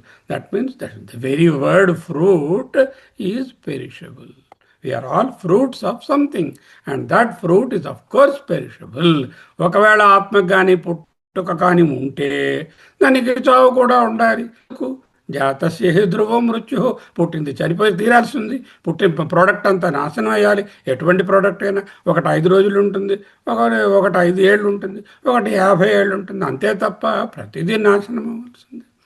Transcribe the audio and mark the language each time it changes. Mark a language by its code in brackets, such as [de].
[en] That means that the very word fruit is perishable. We are all fruits of something and that fruit is of course perishable. [te] ఒకవేళ ఆత్మకు కానీ పుట్టుక కానీ ఉంటే దానికి చావు కూడా ఉండాలి. [sa] జాతస్య హి ధ్రువో మృత్యు, [te] పుట్టింది చనిపోయి తీరాల్సి ఉంది. పుట్టిన ప్రోడక్ట్ అంతా నాశనం అయ్యాలి. ఎటువంటి ప్రోడక్ట్ అయినా ఒకటి 5 రోజులు ఉంటుంది, ఒకటి 5 ఏళ్ళు ఉంటుంది, ఒకటి 50 ఏళ్ళు ఉంటుంది, అంతే తప్ప ప్రతిదీ నాశనం అవ్వాల్సింది.